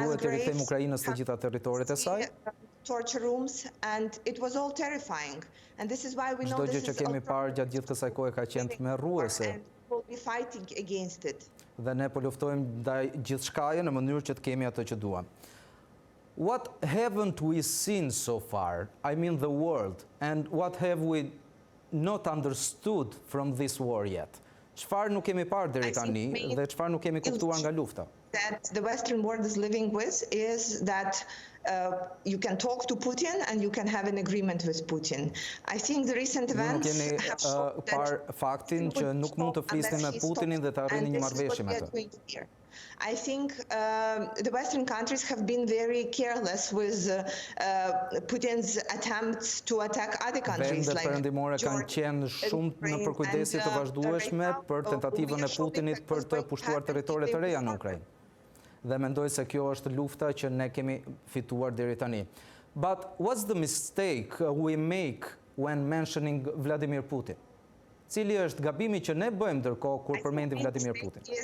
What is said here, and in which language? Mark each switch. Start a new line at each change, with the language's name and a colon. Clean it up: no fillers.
Albanian: graves. Duhet të rikthejmë Ukrainës të gjitha territoret e saj.
English: Torture rooms and it was all terrifying. And this is why we know this is.
Albanian: Çdo gjë që kemi parë gjatë gjithë kësaj kohe ka qenë tmerrruese.
English: We'll be fighting against it.
Albanian: Dhe ne po luftojmë ndaj gjithçkaje në mënyrë që të kemi atë që duam.
English: What haven't we seen so far? I mean the world. And what have we not understood from this war yet?
Albanian: Çfarë nuk kemi parë deri tani dhe çfarë nuk kemi kuptuar nga lufta?
English: That the Western world is living with is that you can talk to Putin and you can have an agreement with Putin. I think the recent events have shown that
Albanian: faktin që nuk mund të flisni me Putinin dhe të arrini një marrëveshje me të.
English: I think the Western countries have been very careless with Putin's attempts to attack other countries.
Albanian: Vendet perëndimore kanë qenë shumë në përkujdesje të vazhdueshme për tentativën e Putinit për të pushtuar territoret të reja në Ukrainë. Dhe mendoj se kjo është lufta që ne kemi fituar deri tani.
English: But what's the mistake we make when mentioning Vladimir Putin?
Albanian: Cili është gabimi që ne bëjmë ndërkohë kur përmendim Vladimir Putin?